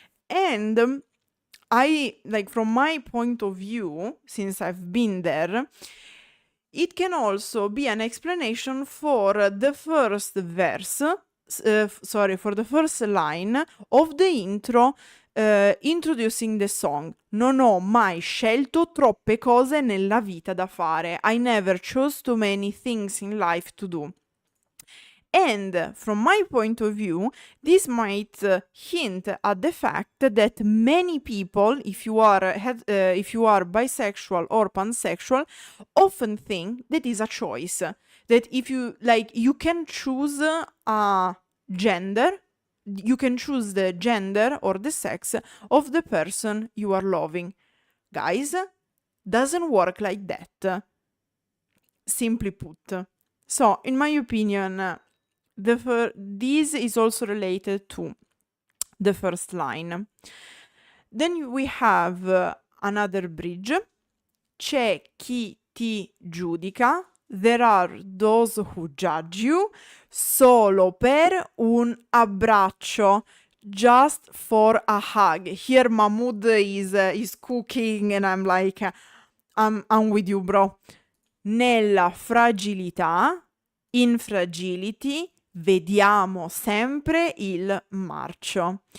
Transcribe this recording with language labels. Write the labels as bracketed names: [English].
[English] And I, like, from my point of view, since I've been there, it can also be an explanation for the first verse, for the first line of the intro, introducing the song. [Italian] Non ho mai scelto troppe cose nella vita da fare. [English] I never chose too many things in life to do. And from my point of view, this might hint at the fact that many people, if you are bisexual or pansexual, often think that is a choice. That if you you can choose a gender, you can choose the gender or the sex of the person you are loving. Guys, doesn't work like that. Simply put. So, in my opinion, this is also related to the first line. Then we have another bridge. [Italian] C'è chi ti giudica. [English] There are those who judge you. [Italian] Solo per un abbraccio. [English] Just for a hug. Here Mahmood is cooking and I'm like, I'm with you, bro. [Italian] Nella fragilità, [English] in fragility, [Italian] vediamo sempre il marcio.